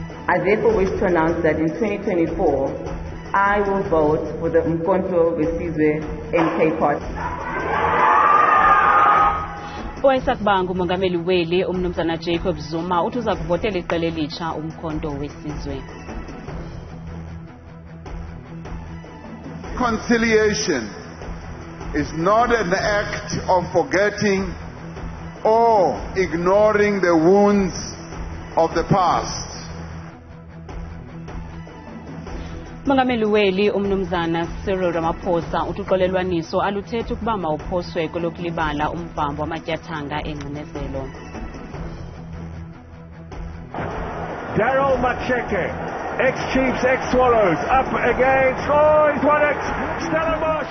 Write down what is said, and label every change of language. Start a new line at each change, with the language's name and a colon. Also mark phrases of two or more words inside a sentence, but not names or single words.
English: I therefore wish to announce that in 2024, I will vote for the Ukhuthaza NK Party.
Xhosa: Owayesakuba ngumongameli weli umnumzana Jacob Zuma uthi uza kuvotela iqela elitsha umkhonto wesizwe.
English: Reconciliation is not an act of forgetting or ignoring the wounds of the past.
Xhosa: Mongameli weli umnumzana uRamaphosa uthi uxolelwaniso aluthethi ukuba mawuphoswe kwelokulibala umbhambo wamatyathanga engcinezelo.
English: Daryl Macheke, ex-Chiefs, ex-Swallows, up against, oh, he's won it, Stellenbosch!